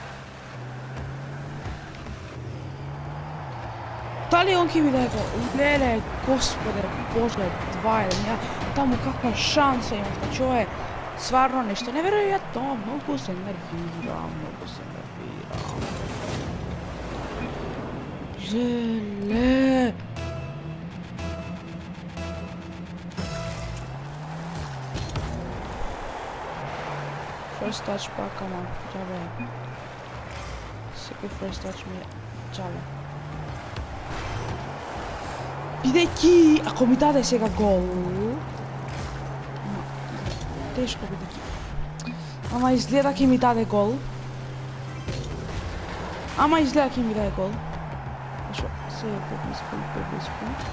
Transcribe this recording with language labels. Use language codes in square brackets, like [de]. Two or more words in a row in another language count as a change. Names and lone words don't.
[mk] Дали он ќе ми даде гол? Леле, господе, боже, 2-1. Ја таму каква шанса имав, значи ова е стварно нешто неверојатно, многу се нервирам. Леле. [en] First touch [mk] пак, ама, џабе. Секој [en] first touch [mk] ми е џабе. Бидејќи, ако ми даде сега гол, тешко бидејќи. Ама изгледа ќе ми даде гол. Шо, се е поблиску.